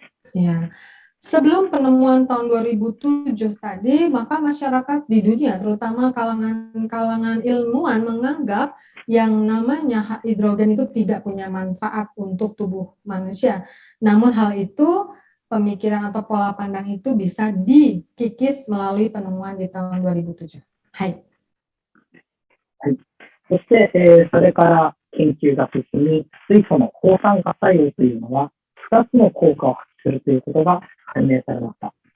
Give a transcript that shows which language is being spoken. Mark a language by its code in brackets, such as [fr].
[id] Ya. Sebelum penemuan tahun 2007 tadi, maka masyarakat di dunia, terutama kalangan ilmuwan, menganggap yang namanya hidrogen itu tidak punya manfaat untuk tubuh manusia. Namun hal itu, pemikiran atau pola pandang itu bisa dikikis melalui penemuan di tahun 2007. [ja] Hai. そして、それから研究が進み、水素の抗酸化作用というのは2つの効果を発揮するということが判明されました。